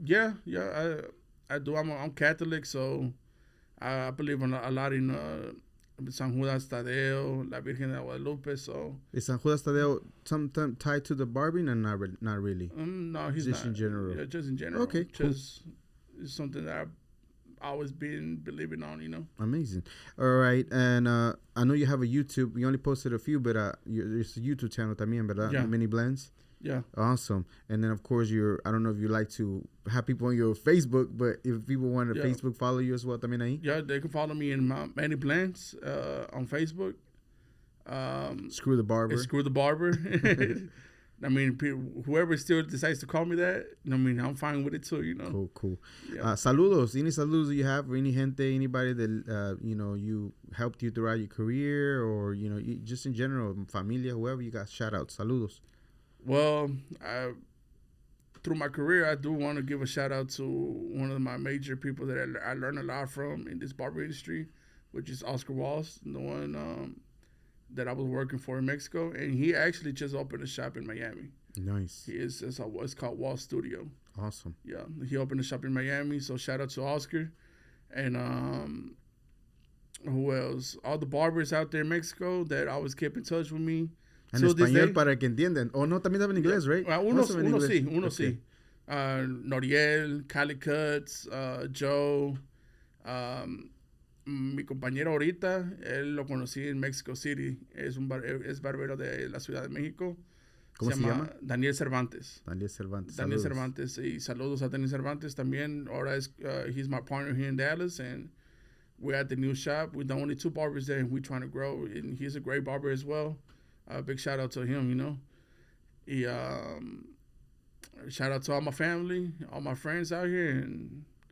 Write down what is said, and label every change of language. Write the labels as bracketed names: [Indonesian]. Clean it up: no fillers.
[English] Yeah, I do. I'm Catholic, so I believe a lot in San Judas Tadeo, La Virgen de Guadalupe. So is San Judas Tadeo sometimes tied to the barbing, and not really? No, he's just not. in general. Yeah, just in general. Okay, cool. It's something that I've always been believing on, you know. Amazing. All right, and I know you have a YouTube. You only posted a few, but there's a YouTube channel [Spanish] también, ¿verdad? [English] Yeah. Manny Blendz. Yeah. Awesome. And then of course I don't know if you like to have people on your Facebook, but if people want to Facebook follow you as well, [Spanish] también ahí. [English] Yeah, they can follow me in Manny Blendz on Facebook. Screw Da Barber. Screw Da Barber. I mean, whoever still decides to call me that, I mean, I'm fine with it too, you know. Cool. Yeah. [Spanish] Saludos. [English] Any [Spanish] saludos [English] you have, or any [Spanish] gente, [English] anybody that, you helped you throughout your career, or, just in general, [Spanish] familia, [English] whoever you got, shout out. [Spanish] Saludos. [English] Well, through my career, I do want to give a shout out to one of my major people that I learned a lot from in this barber industry, which is Oscar Walls, the one that I was working for in Mexico, and he actually just opened a shop in Miami. Nice. It's called Wall Studio. Awesome. Yeah, he opened a shop in Miami, so shout out to Oscar. And who else? All the barbers out there in Mexico that always kept in touch with me. [Spanish] En español para que entiendan. O no, también saben inglés, [English] right? [Spanish] Uno sí. Noriel, Cali Cuts, Joe, mi compañero ahorita, él lo conocí en Mexico City, es barbero de la Ciudad de México. ¿Cómo se llama? Daniel Cervantes. Daniel Cervantes. Y saludos a Daniel Cervantes también. Ahora [English] he's my partner here in Dallas, and we're at the new shop. We're the only 2 barbers there, and we're trying to grow, and he's a great barber as well. Big shout out to him, you know. Shout out to all my family, all my friends out here, and